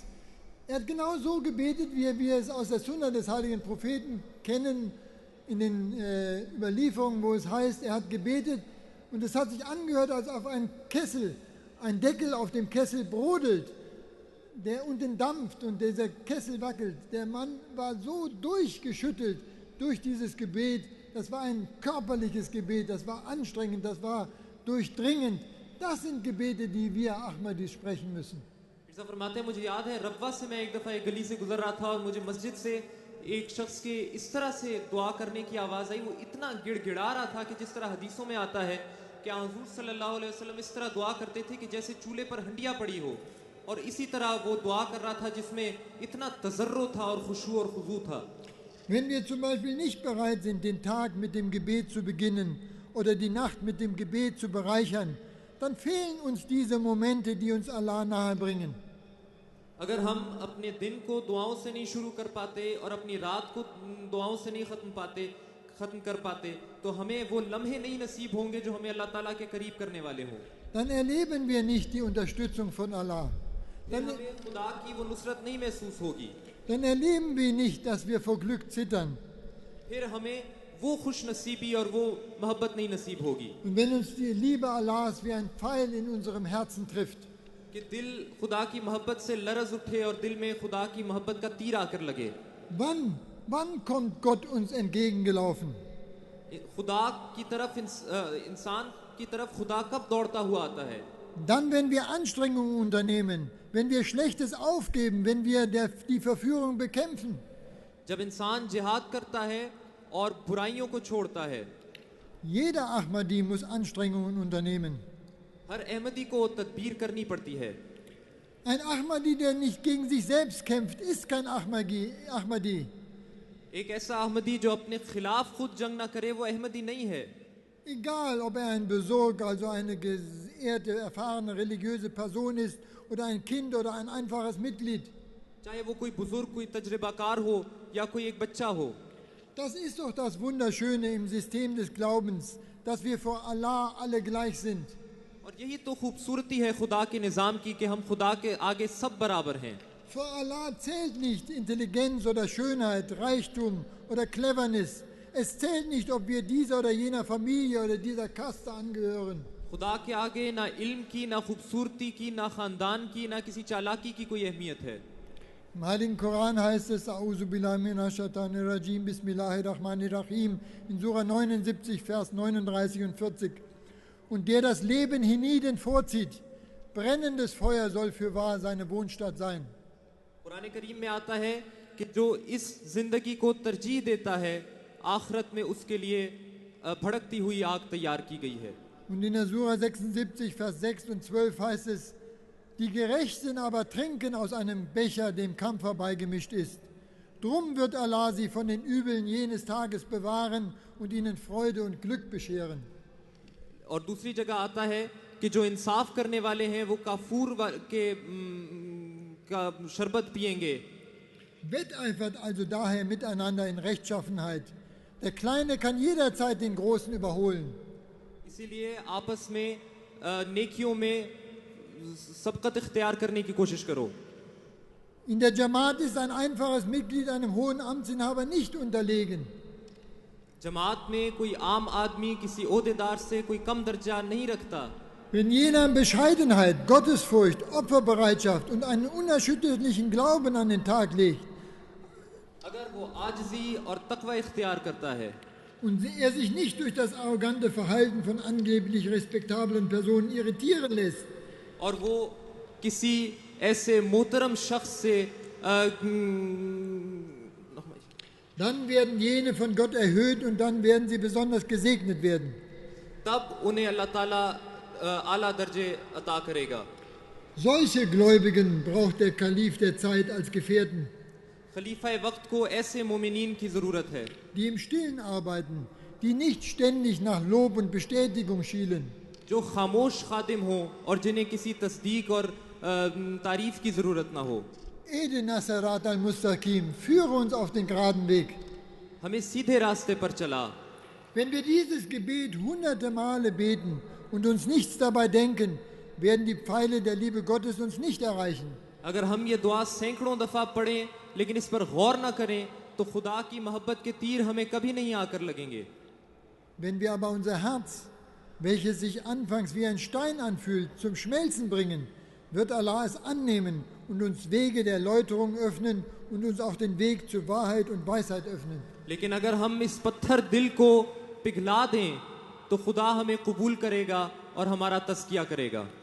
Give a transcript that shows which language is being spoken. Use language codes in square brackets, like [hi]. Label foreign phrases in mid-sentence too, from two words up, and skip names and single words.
[de] Er hat genau so gebetet, wie wir es aus der Sunna des heiligen Propheten kennen, in den Überlieferungen, wo es heißt, er hat gebetet und es hat sich angehört, als auf einen Kessel, ein Deckel auf dem Kessel brodelt, der unten dampft und dieser Kessel wackelt. Der Mann war so durchgeschüttelt durch dieses Gebet, das war ein körperliches Gebet, das war anstrengend, das war durchdringend. Das sind Gebete, die wir Ahmadis sprechen müssen. [ur] مرزا فرماتے ہیں مجھے یاد ہے ربوہ سے میں ایک دفعہ ایک گلی سے گزر رہا تھا اور مجھے مسجد سے ایک شخص کے اس طرح سے دعا کرنے کی آواز آئی، وہ اتنا گڑگڑا رہا تھا کہ جس طرح حدیثوں میں آتا ہے کہ حضور [ar] صلی اللہ علیہ وسلم [ur] اس طرح دعا کرتے تھے کہ جیسے چولہے پر ہنڈیا پڑی ہو، اور اسی طرح وہ دعا کر رہا تھا جس میں اتنا تضرع تھا اور خشوع اور خضوع تھا. [de] Wenn wir zum Beispiel nicht bereit sind, den Tag mit dem Gebet zu beginnen oder die Nacht mit dem Gebet zu bereichern, dann fehlen uns diese Momente, die uns Allah nahe bringen. [ur] اگر ہم اپنے دن کو دعاؤں سے نہیں شروع کر پاتے اور اپنی رات کو دعاؤں سے نہیں ختم کر پاتے تو ہمیں وہ لمحے نہیں نصیب ہوں گے جو ہمیں اللہ تعالیٰ کے قریب کرنے والے ہوں. [de] Dann erleben wir nicht die Unterstützung von Allah. [ur] پھر ہمیں خدا کی وہ نصرت نہیں محسوس ہوگی. [de] Dann erleben wir nicht, dass wir vor Glück zittern. [ur] پھر ہمیں وہ خوش نصیبی اور وہ محبت نہیں نصیب ہوگی [de] Und wenn uns die Liebe Allahs wie ein Pfeil in unserem Herzen trifft, [ur] کہ دل خدا کی محبت سے لرز اٹھے اور دل میں خدا کی محبت کا تیر آکر لگے. [de] wann kommt Gott uns entgegengelaufen? [ur] خدا کی طرف انسان کی طرف خدا کب دوڑتا ہوا آتا ہے? [de] Dann, wenn wir Anstrengungen unternehmen, wenn wir Schlechtes aufgeben, wenn wir die Verführung bekämpfen. [ur] جب انسان جہاد کرتا ہے اور برائیوں کو چھوڑتا ہے. [de] Jeder Ahmadi muss Anstrengungen unternehmen. [ur] ہر احمدی کو تدبیر کرنی پڑتی ہے. [de] Ein Ahmadi, der nicht gegen sich selbst kämpft, ist kein Ahmadi. [ur] ایک ایسا احمدی جو اپنے خلاف خود جنگ نہ کرے وہ احمدی نہیں ہے. [de] Egal, ob ein Besorg, also eine geehrte, erfahrene religiöse Person ist, oder ein Kind oder ein einfaches Mitglied. [ur] چاہے وہ کوئی بزرگ، کوئی تجربہ کار ہو یا کوئی ایک بچہ ہو. [de] Das ist doch das Wunderschöne im System des Glaubens, dass wir vor Allah alle gleich sind. [ur] اور یہی تو خوبصورتی ہے خدا کے نظام کی کہ ہم خدا کے آگے سب برابر ہیں. [de] Vor Allah zählt nicht Intelligenz oder Schönheit, Reichtum oder Cleverness. Es zählt nicht, ob wir dieser oder jener Familie oder dieser Kaste angehören. [ur] خدا کے آگے نہ علم کی، نہ خوبصورتی کی، نہ خاندان کی، نہ کسی چالاکی کی کوئی اہمیت ہے. [de] Im Heiligen Koran heißt es, [ar] أعوذ بالله من الشيطان الرجيم، بسم الله الرحمن الرحيم, [de] in Surah 79, Vers 39 und 40. Und der das Leben hienieden vorzieht, brennendes Feuer soll fürwahr seine Wohnstatt sein. [ur] قرآن کریم میں آتا ہے کہ جو اس زندگی کو ترجیح دیتا ہے، آخرت میں اس کے لیے بھڑکتی ہوئی آگ تیار کی گئی ہے. [de] Und in der Surah 76, Vers 6 und 12 heißt es, die Gerechten aber trinken aus einem Becher, dem Kampfer beigemischt ist. Drum wird Allah sie von den Übeln jenes Tages bewahren und ihnen Freude und Glück bescheren. [ur] اور دوسری جگہ آتا ہے کہ جو انصاف کرنے والے ہیں وہ کافور کا شربت پئیں گے. [de] Wetteifert also daher miteinander in Rechtschaffenheit. Der Kleine kann jederzeit den Großen überholen. [ur] اسی لیے آپس میں نیکیوں میں سبقت اختیار کرنے کی کوشش کرو. [de] In der Jamaat ist ein einfaches Mitglied einem hohen Amtsinhaber nicht unterlegen. [ur] جماعت میں کوئی عام آدمی کسی عہدیدار سے کوئی کم درجہ نہیں رکھتا. [de] Wenn jener Bescheidenheit, Gottesfurcht, Opferbereitschaft und einen unerschütterlichen Glauben an den Tag legt, [ur] اگر وہ عاجزی اور تقویٰ اختیار کرتا ہے [de] und er sich nicht durch das arrogante Verhalten von angeblich respektablen Personen irritieren lässt, [ur] اور وہ کسی ایسے محترم شخص سے [de] dann werden jene von Gott erhöht und dann werden sie besonders gesegnet werden. [ur] تب انہیں اللہ تعالیٰ اعلیٰ درجے عطا کرے گا. [de] Solche Gläubigen braucht der Kalif der Zeit als Gefährten, [ur] خلیفہ وقت کو ایسے مومنین کی ضرورت ہے [de] die im Stillen arbeiten, die nicht ständig nach Lob und Bestätigung schielen, [ur] جو خاموش خادم ہو اور جنہیں کسی تصدیق اور تعریف کی ضرورت نہ ہو. [ar] اهدنا الصراط المستقيم, [de] führe uns auf den geraden Weg. [ur] ہمیں سیدھے راستے پر چلا. [de] Wenn wir dieses Gebet hunderte Male beten und uns nichts dabei denken, werden die Pfeile der Liebe Gottes uns nicht erreichen. [ur] اگر ہم یہ دعا سینکڑوں دفعہ پڑھیں لیکن اس پر غور نہ کریں تو خدا کی محبت کے تیر ہمیں کبھی نہیں آکر لگیں گے. [de] Wenn wir aber unser Herz, welches sich anfangs wie ein Stein anfühlt, zum Schmelzen bringen, wird Allah es annehmen und uns Wege der Läuterung öffnen und uns auch den Weg zur Wahrheit und Weisheit öffnen. [ur] لیکن اگر ہم اس پتھر دل کو پگھلا دیں تو خدا ہمیں قبول کرے گا اور ہمارا تزکیہ کرے گا.